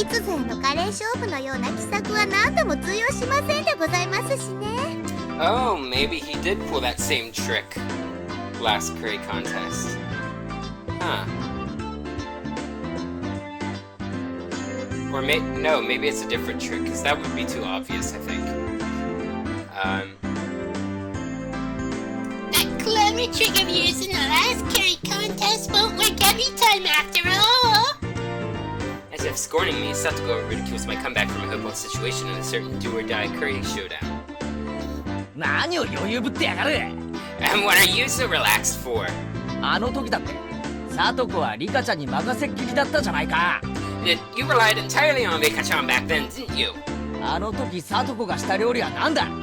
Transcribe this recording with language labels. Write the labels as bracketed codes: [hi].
[ja] いつぞやのカレー勝負のような奇策は何度も通用しませんでございますしね。 [en] Oh, maybe he did pull that same trick last curry contest. Huh. Or no, maybe it's a different trick, because that would be too obvious, I think. That clever trick of yours in the last curry contest won't work every time after all. As if scorning me, Satoko ridicules my comeback from a hopeless situation in a certain do-or-die curry showdown. [ja] 何を余裕ぶってやがる。 [en] And what are you so relaxed for? [ja] あの時だってサトコはリカちゃんに任せっきりだったじゃないか。 [en] You relied entirely on Rika-chan back then, didn't you? [ja] あの時サトコがした料理は何だ。